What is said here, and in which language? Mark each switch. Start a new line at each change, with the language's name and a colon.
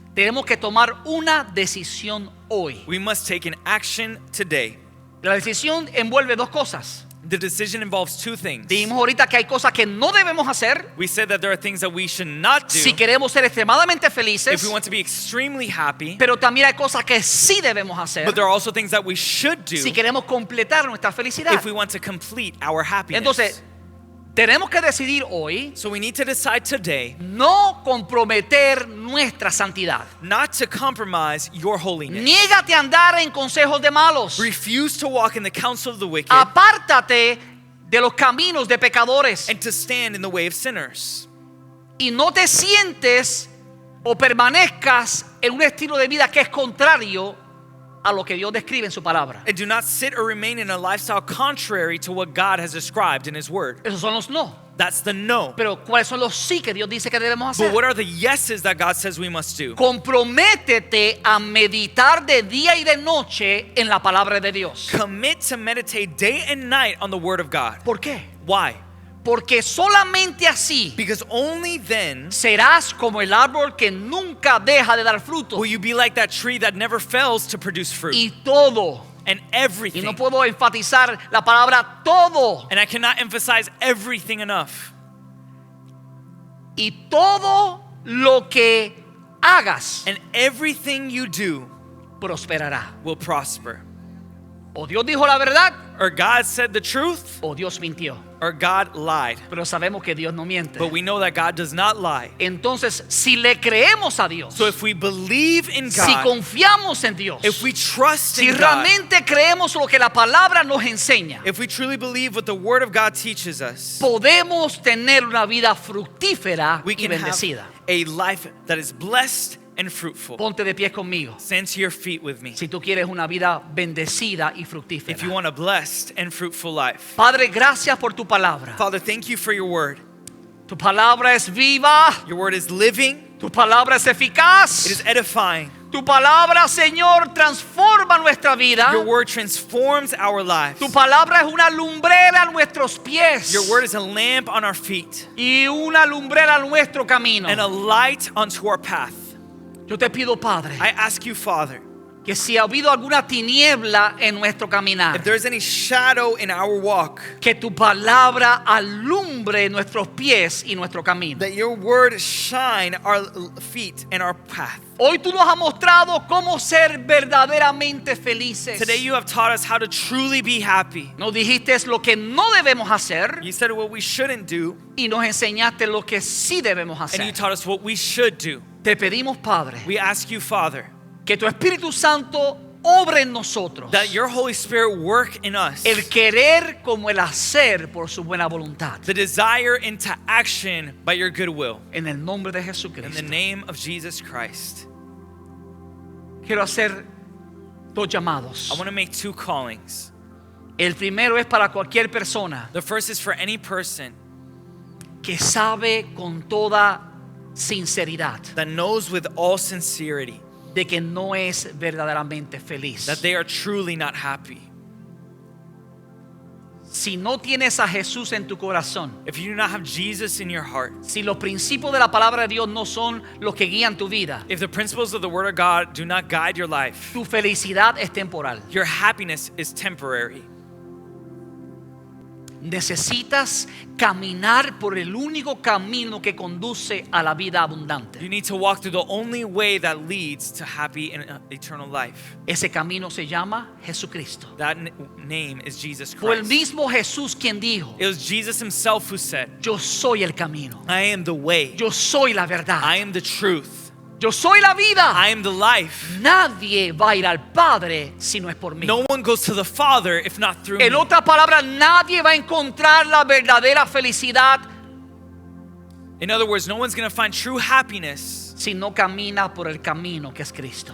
Spanish: Tenemos que tomar una decisión hoy.
English: We must take an action today.
Spanish: La decisión envuelve dos cosas.
English: The decision involves two things.
Spanish: Dijimos ahorita que hay cosas que no debemos hacer
English: We said that there are things that we should not do
Spanish: si queremos ser extremadamente
English: if
Spanish: felices,
English: we want to be extremely happy,
Spanish: pero también hay cosas que sí debemos hacer
English: but there are also things that we should do
Spanish: si queremos completar nuestra felicidad.
English: if we want to complete our happiness.
Spanish: Entonces, tenemos que decidir hoy
English: So we need to decide today
Spanish: no comprometer nuestra santidad.
English: not to compromise your holiness.
Spanish: Niégate a andar en consejos de malos.
English: Refuse to walk in the counsel of the wicked
Spanish: Apártate de los caminos de pecadores
English: and to stand in the way of sinners.
Spanish: y no te sientes o permanezcas en un estilo de vida que es contrario a lo que Dios describe en su palabra.
English: And do not sit or remain in a lifestyle contrary to what God has described in His Word.
Spanish: Esos son los no.
English: That's the no.
Spanish: Pero ¿cuáles son los sí que Dios dice que debemos
English: But
Spanish: hacer?
English: what are the yeses that God says we must do?
Spanish: Comprométete a meditar de día y de noche en la palabra de Dios.
English: Commit to meditate day and night on the Word of God.
Spanish: ¿Por qué?
English: Why?
Spanish: Porque solamente así
English: Because only then
Spanish: serás como el árbol que nunca deja de dar fruto.
English: will you be like that tree that never fails to produce fruit.
Spanish: Y todo.
English: And
Spanish: Y
English: everything.
Spanish: no puedo enfatizar la palabra todo.
English: And I cannot emphasize everything enough.
Spanish: Y todo lo que hagas
English: And everything you do
Spanish: prosperará.
English: will prosper.
Spanish: O Dios dijo la verdad
English: Or God said the truth,
Spanish: o Dios mintió.
English: or God lied.
Spanish: Pero sabemos que Dios no miente.
English: But we know that God does not lie.
Spanish: Entonces, si le creemos a Dios,
English: So if we believe in
Spanish: si
English: God,
Spanish: confiamos en Dios,
English: if we trust
Spanish: si
English: in God,
Spanish: realmente creemos lo que la palabra nos enseña,
English: if we truly believe what the Word of God teaches us,
Spanish: podemos tener una vida fructífera
English: we
Spanish: y
English: can have
Spanish: bendecida.
English: a life that is blessed and fruitful.
Spanish: Ponte de pie conmigo.
English: Stand to your feet with me.
Spanish: Si tú quieres una vida bendecida y fructífera.
English: If you want a blessed and fruitful life.
Spanish: Padre, gracias por tu palabra.
English: Father, thank you for your Word.
Spanish: Tu palabra es viva.
English: Your Word is living.
Spanish: Tu palabra es eficaz.
English: It is edifying.
Spanish: Tu palabra, Señor, transforma nuestra vida.
English: Your Word transforms our lives.
Spanish: Tu palabra es una lumbrera a nuestros pies.
English: Your Word is a lamp on our feet
Spanish: Y una lumbrera a nuestro camino.
English: and a light onto our path.
Spanish: Yo te pido, Padre,
English: I ask you, Father,
Spanish: que si ha habido alguna tiniebla en nuestro caminar,
English: if there's any shadow in our walk,
Spanish: que tu palabra alumbre nuestros pies y nuestro camino.
English: that your Word shine our feet and our path.
Spanish: Hoy tú nos has mostrado cómo ser verdaderamente felices.
English: Today you have taught us how to truly be happy.
Spanish: Nos dijiste lo que no debemos hacer
English: You said what we shouldn't do,
Spanish: y nos enseñaste lo que sí debemos
English: and you
Spanish: hacer.
English: taught us what we should do.
Spanish: Te pedimos, Padre,
English: We ask you, Father,
Spanish: que tu Espíritu Santo obre en nosotros
English: that your Holy Spirit work in us
Spanish: el querer como el hacer por su buena voluntad.
English: the desire into action by your goodwill.
Spanish: En el nombre de
English: In the
Spanish: Jesucristo.
English: name of Jesus Christ.
Spanish: Quiero hacer dos llamados.
English: I want to make two callings.
Spanish: El primero es para cualquier persona
English: The first is for any person
Spanish: que sabe con toda sinceridad
English: that knows with all sincerity
Spanish: de que no es verdaderamente feliz.
English: that they are truly not happy.
Spanish: Si no tienes a Jesús en tu corazón,
English: If you do not have Jesus in your heart,
Spanish: si los principios de la palabra de Dios no son los que guían tu vida,
English: if the principles of the Word of God do not guide your life,
Spanish: tu felicidad es temporal.
English: your happiness is temporary.
Spanish: Necesitas caminar por el único camino que conduce a la vida abundante.
English: You need to walk through the only way that leads to happy and eternal life.
Spanish: Ese camino se llama Jesucristo.
English: That name is Jesus
Spanish: Fue el
English: Christ.
Spanish: mismo Jesús quien dijo:
English: It was Jesus himself who said,
Spanish: yo soy el camino,
English: I am the way,
Spanish: yo soy la verdad,
English: I am the truth,
Spanish: yo soy la vida.
English: I am the life.
Spanish: Nadie va a ir al Padre si no es por mí.
English: No one goes to the Father if not through
Spanish: En
English: me.
Spanish: otras palabras, nadie va a encontrar la verdadera felicidad
English: In other words, no one's going to find true happiness
Spanish: si no camina por el camino que es Cristo.